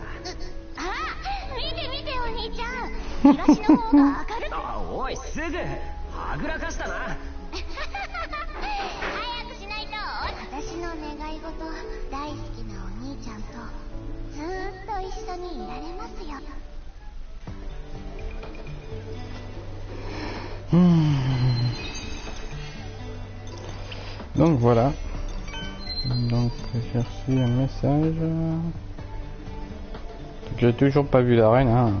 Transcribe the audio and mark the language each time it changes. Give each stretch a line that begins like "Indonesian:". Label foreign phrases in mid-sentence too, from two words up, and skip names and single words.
Japanese: 見て見てお兄ちゃん、東の方が明るい。おい、すぐはぐらかしたな。早くしないと。私の願い事、大好きなお兄ちゃんとずーっと一緒にいられますよ。
French: Donc voilà. Donc j'ai reçu un message. J'ai toujours pas vu la reine, hein.